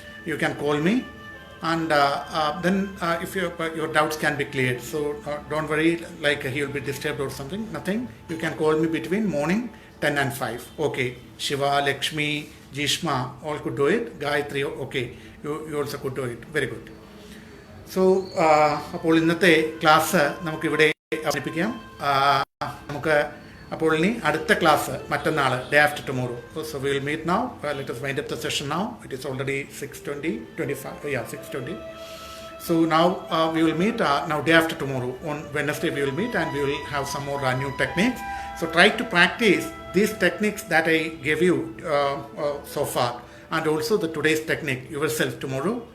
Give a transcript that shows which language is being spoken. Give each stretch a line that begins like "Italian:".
English: You can call me, and then if your doubts can be cleared. So don't worry like he will be disturbed or something. Nothing. You can call me between morning 10 and 5. Okay. Shiva, Lakshmi, Jishma all could do it. Gayatri okay. You also could do it. Very good.
Malayalam: So അപ്പോൾ ഇന്നത്തെ class നമുക്കിവിടെ അവസാനിപ്പിക്കാം. നമുക്ക് അപ്പോൾ ഇനി അടുത്ത class മറ്റന്നാൾ,
English: Day after tomorrow. So we will meet now. Let us wind up the session now. It is already 6:20. So now we will meet now day after tomorrow. On Wednesday we will meet and we will have some more new techniques. So try to practice these techniques that I gave you so far, and also the today's technique yourself tomorrow.